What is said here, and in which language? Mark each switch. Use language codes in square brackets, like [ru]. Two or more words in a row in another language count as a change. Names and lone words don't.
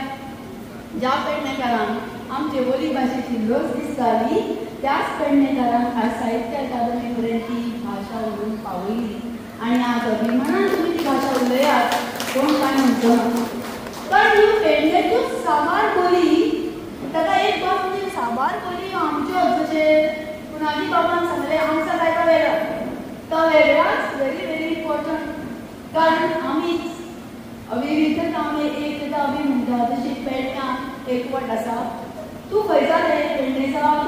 [kok] ज्या पेडणेकारांक आमचे बोली भाशेची लज दिसताली त्याच पेडणेकारांक आज साहित्य अकादमी पर्यंत ती भाशा व्हरून पावयली आणि आज अभिमानान तुमी ती भाशा उलयात कोण काय म्हणचो ना. कारण ही पेडणेचीच साबार बोली ताका एक बाब म्हणजे साबार बोली आमच्यो जशें पुनाजी बाबान सांगलें आमचा काय तो वेगळा तो वेगळाच [en] very very important. [kok] कारण आमीच अविविधता आमी एकता आमी म्हणटा तशी पेडण्यां एकवट आसा. तूं खंयचा रे पेडणेचा